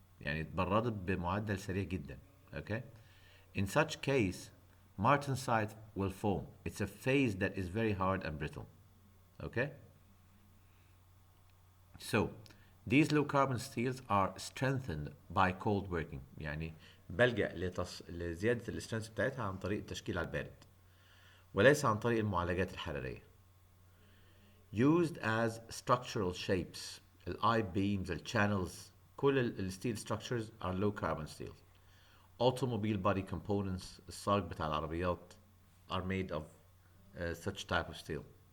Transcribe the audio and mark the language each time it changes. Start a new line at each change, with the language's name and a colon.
Arabic: يعني اتبردت بمعدل سريع جدا.
English: Okay? In such case, martensite will form. It's a phase that is very hard and brittle. Okay? So, these low carbon steels are strengthened by cold working.
Arabic: يعني بلجأ لزيادة السترينث بتاعتها عن طريق التشكيل على البارد وليس عن طريق المعالجات الحرارية.
English: Used as structural shapes, I-beams, channels,
Arabic: كل الستيل
English: structures are low carbon steels. Automobile body components,
Arabic: الصاج بتاع العربيات,
English: are made of such type of steel.